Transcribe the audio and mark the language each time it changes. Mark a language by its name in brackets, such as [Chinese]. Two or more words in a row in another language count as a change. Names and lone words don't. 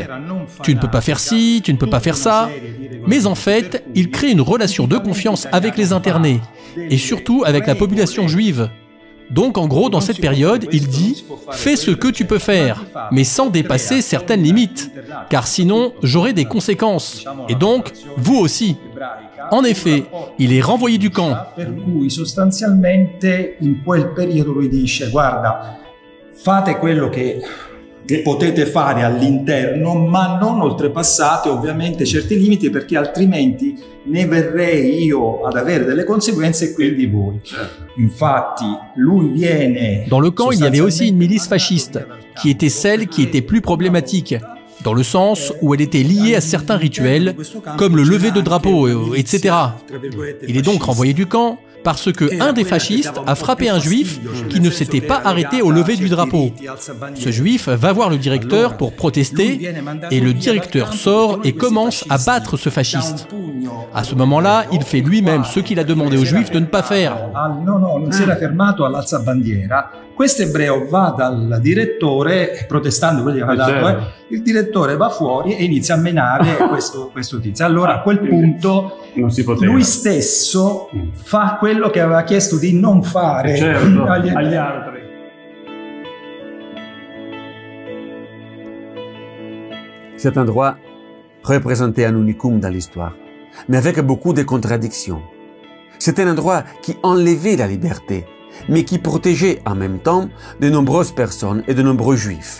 [French] Tu ne peux pas faire ci, tu ne peux pas faire ça. Mais en fait, il crée une relation de confiance avec les internés, et surtout avec la population juive. Donc en gros, dans cette période, il dit « Fais ce que tu peux faire, mais sans dépasser certaines limites, car sinon j'aurai des conséquences, et donc vous aussi. » En effet, il est renvoyé du camp. [Italian] Per cui sostanzialmente in quel periodo lui dice guarda, fate quello che potete fare all'interno, ma non oltrepassate ovviamente certi limiti, perché altrimenti ne verrei io ad avere delle conseguenze e quindi voi. Infatti, lui viene... [French] Dans le camp, il y avait aussi une milice fasciste, qui était celle qui était plus problématique, dans le sens où elle était liée à certains rituels, comme le lever de drapeau, etc. Il est donc renvoyé du camp parce que un des fascistes a frappé un juif qui ne s'était pas arrêté au lever du drapeau. Ce juif va voir le directeur pour protester et le directeur sort et commence à battre ce fasciste. À ce moment-là, il fait lui-même ce qu'il a demandé aux juifs de ne pas faire. [Italian] No, non si era fermato all'alzabandiera. Questo ebreo va dal direttore, protestando, quelli che aveva dato, il direttore va fuori e inizia a menare questo tizio. Allora a quel punto lui stesso fa quello che aveva chiesto di non fare agli altri. [French] Cet endroit représentait un unicum dans l'histoire, mais avec beaucoup de contradictions. C'est un endroit qui enlevait la liberté, mais qui protégeait en même temps de nombreuses personnes et de nombreux juifs.